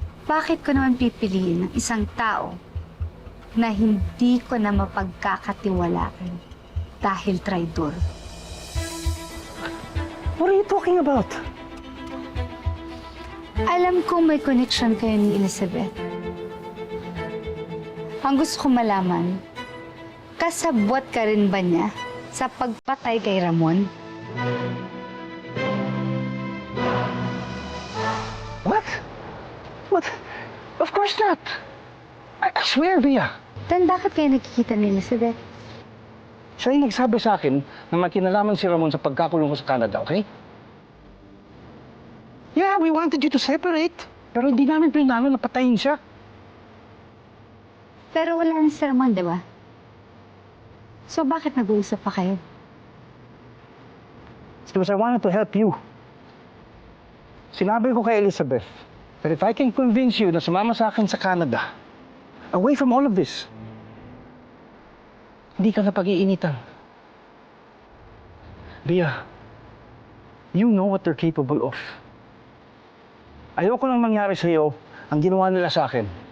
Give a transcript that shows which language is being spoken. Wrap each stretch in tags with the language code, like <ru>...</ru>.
<tl>Bakit ko naman pipiliin ng isang tao na hindi ko na mapagkakatiwalaan dahil traidor?</tl> <en>What are you talking about?</en> <tl>Alam kong may connection kayo ni Elizabeth. Ang gusto ko malaman, kasabwat ka rin ba niya sa pagpatay kay Ramon?</tl> <en>What? What? Of course not. I swear, Via.</en> <tl>Then bakit kayo nakikita ni Elizabeth? Siya yung nagsabi sa akin na makinalaman si Ramon sa pagkakulong ko sa Canada, okay?</tl> <en>Yeah, we wanted you to separate.</en> <tl>Pero hindi namin pinano na patayin siya. Pero wala na si Ramon, di ba? So bakit nag-uusap pa kayo?</tl> <en>Because I wanted to help you.</en> <tl>Sinabi ko kay Elizabeth</tl> <en>that if I can convince you</en> <tl>na sumama sa akin sa Canada,</tl> <en>away from all of this,</en> <tl>hindi ka na pag-iinitan.</tl> <en>Bia, you know what they're capable of.</en> <tl>Ayoko nang mangyari sa'yo ang ginawa nila sa akin.</tl>